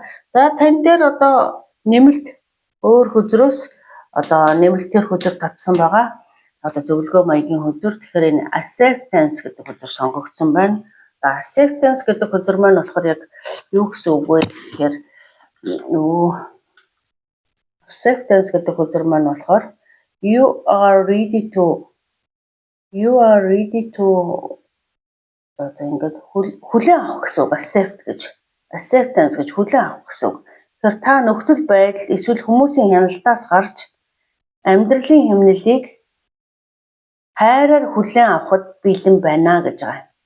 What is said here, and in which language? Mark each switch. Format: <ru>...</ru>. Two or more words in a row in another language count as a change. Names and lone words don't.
<mn>За тань дээр одоо нэмэлт өөр хөзрөөс одоо нэмэлтээр хөзөр татсан байгаа. Одоо зөвлөгөө маягийн хөзөр. Тэгэхээр энэ acceptance гэдэг хөзөр сонгогдсон байна. За acceptance гэдэг хөзөр маань болохоор яг юу гэсэн үг вэ гэхээр acceptance гэдэг хөзөр маань болохоор</mn> <en>you are ready to</en> <mn>одоо ингээд хүлээн авах гэсэн үг acceptance гэж хүлээн авах гэсэн үг. Тэгэхээр та нөхцөл байдал эсвэл хүмүүсийн хяналтаас гарч амьдралын хэмнэлийг хайраар хүлээн авахд бэлэн байна гэж байгаа.</mn>